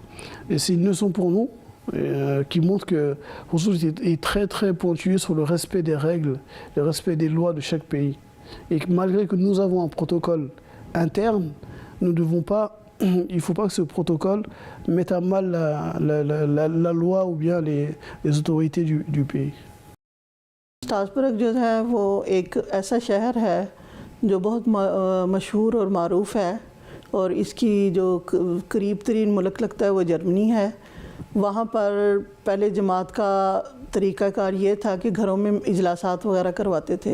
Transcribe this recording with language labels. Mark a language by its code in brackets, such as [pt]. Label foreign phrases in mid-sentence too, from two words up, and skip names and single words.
[fr] Et c'est une leçon pour nous qui montre que Huzur est très très pointueux sur le respect des règles, le respect des lois de chaque pays. Et que malgré que nous avons un protocole interne, nous devons pas, il ne faut pas que ce protocole mette à mal la loi ou bien les autorités du pays. [ur] استازپورک جو ہے وہ ایک ایسا شہر ہے جو بہت مشہور اور معروف ہے اور اس کی جو قریب ترین ملک لگتا ہے وہ جرمنی ہے. وہاں پر پہلے جماعت کا طریقہ کار یہ تھا کہ گھروں میں اجلاسات وغیرہ کرواتے تھے.